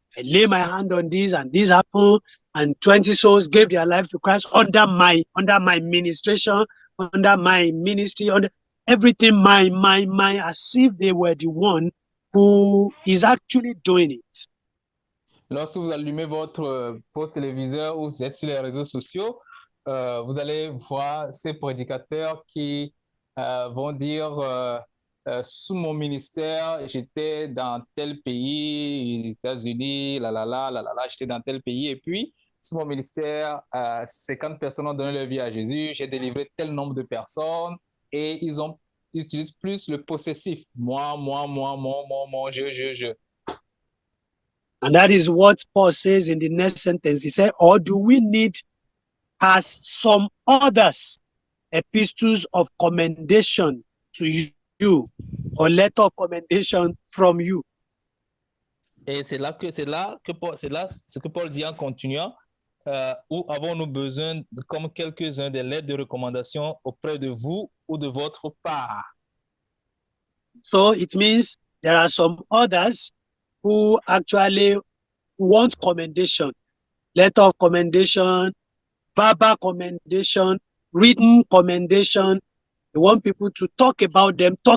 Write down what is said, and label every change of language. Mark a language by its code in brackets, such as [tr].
[en] I lay my hand on this, and this happened, and 20 souls gave their life to Christ under my ministration, under my ministry, under everything, my, as if they were the one who is actually doing it. [fr] Lorsque vous allumez votre poste téléviseur ou vous êtes sur les réseaux sociaux, vous allez voir ces prédicateurs qui vont dire sous mon ministère, j'étais dans tel pays, les États-Unis, j'étais dans tel pays, et puis sous mon ministère, 50 personnes ont donné leur vie à Jésus, j'ai délivré tel nombre de personnes, et ils utilisent plus le possessif, moi, je. [en] And that is what Paul says in the next sentence. He said, or do we need, as some others, epistles of commendation to you, or letter of commendation from you? [fr] Et c'est là ce que Paul dit en continuant, où avons-nous besoin, comme quelques-uns, des lettres de recommandation auprès de vous ou de votre part? [en] So it means there are some others who actually want commendation, letter of commendation, verbal commendation, written commendation. They want people to talk about them.